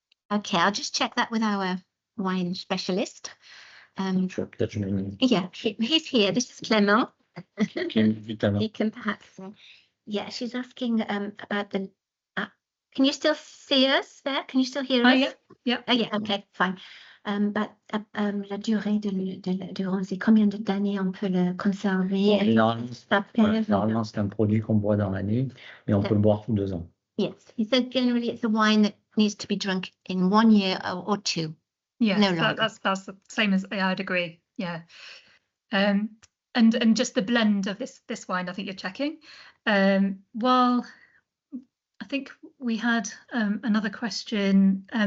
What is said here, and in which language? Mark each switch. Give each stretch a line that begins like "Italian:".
English: Okay, I'll just check that with our wine specialist.
French: Peut-être je mets
English: Yeah, he's here. This is Clement.
French: Vidauban.
English: He can perhaps. Yeah, she's asking about the. Can you still see us there? Can you still hear us? Yeah. Oh, yeah. Okay, fine.
French: But la durée de rosé, combien d'années on peut le conserver? Normalement, c'est un produit qu'on boit dans l'année, mais on peut le boire tous 2 ans.
English: Yes, he said generally it's a wine that needs to be drunk in 1 year or 2. Yes, No longer. that's the same as I'd agree. Yeah. And just the blend of this wine, I think you're checking. While I think we had another question.